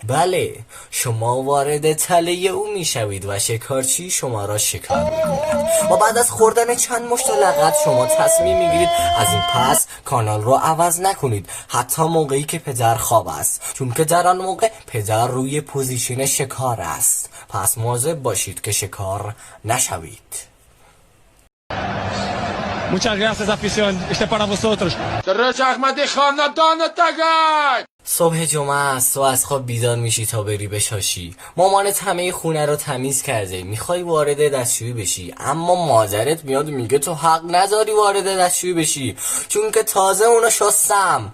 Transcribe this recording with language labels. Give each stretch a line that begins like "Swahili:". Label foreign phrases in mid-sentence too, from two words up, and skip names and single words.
Persian: بله، شما وارد تله او میشوید و شکارچی شما را شکار میکند و بعد از خوردن چند مشت لغت شما تصمیم میگیرید از این پس کانال رو عوض نکنید، حتی موقعی که پدر خواب است، چون که در آن موقع پدر روی پوزیشن شکار است. پس مواظب باشید که شکار نشوید.
Spanish: Muchas gracias, afición. Este para vosotros.
Persian: صبح جمعه است، تو از خواب بیدار میشی تا بری بشاشی. مامانت همه خونه رو تمیز کرده، میخوای وارد دستشویی بشی، اما مادرت میاد میگه تو حق نداری وارد دستشویی بشی چون که تازه اونو شستم.